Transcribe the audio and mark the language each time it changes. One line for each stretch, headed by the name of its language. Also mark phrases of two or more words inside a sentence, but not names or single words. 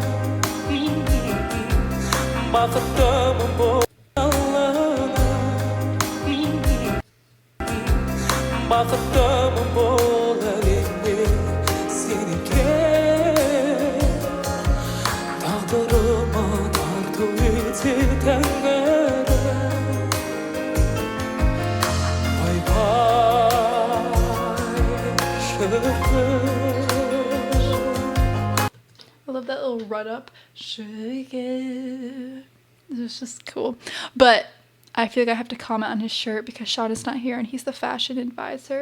Kazakh: бақыттымын бұл жалыны бақыттымын бұл әлемде сен екен тағдырыма тарту ете тәңір.
English: I love that little run up. Shake it. It's just cool. But I feel like I have to comment on his shirt because Sean is not here and he's the fashion advisor.